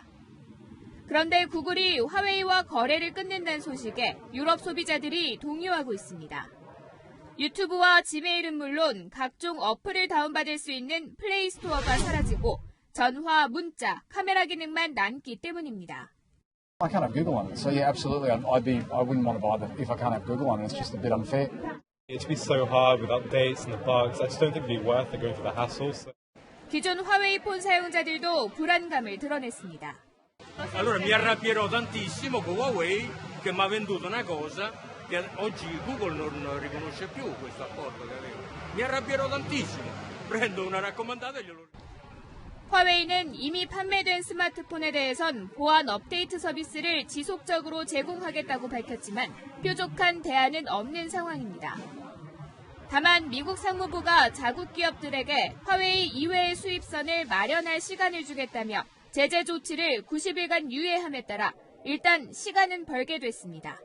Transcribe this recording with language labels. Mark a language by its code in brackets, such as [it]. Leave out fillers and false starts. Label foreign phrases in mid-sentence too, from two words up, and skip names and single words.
[ko] 그런데 구글이 화웨이와 거래를 끊는다는 소식에 유럽 소비자들이 동요하고 있습니다. 유튜브와 지메일은 물론 각종 어플을 다운받을 수 있는 플레이 스토어가 사라지고 전화, 문자, 카메라 기능만 남기 때문입니다. [en] I can't have Google on it, so yeah, absolutely. I wouldn't want to buy it if I can't have Google on it. It's just a bit unfair. It's been so hard with updates and the bugs. I just don't think it'd be worth it going through the hassle. [ko] 기존 화웨이 폰 사용자들도 불안감을 드러냈습니다. [it] Allora mi arrabbierò tantissimo con Huawei che mi ha venduto una cosa che oggi Google non riconosce più questo accordo che avevo. Mi arrabbierò tantissimo. Prendo una raccomandata e glielo. [ko] 화웨이는 이미 판매된 스마트폰에 대해선 보안 업데이트 서비스를 지속적으로 제공하겠다고 밝혔지만 뾰족한 대안은 없는 상황입니다. 다만 미국 상무부가 자국 기업들에게 화웨이 이외의 수입선을 마련할 시간을 주겠다며 제재 조치를 90일간 유예함에 따라 일단 시간은 벌게 됐습니다.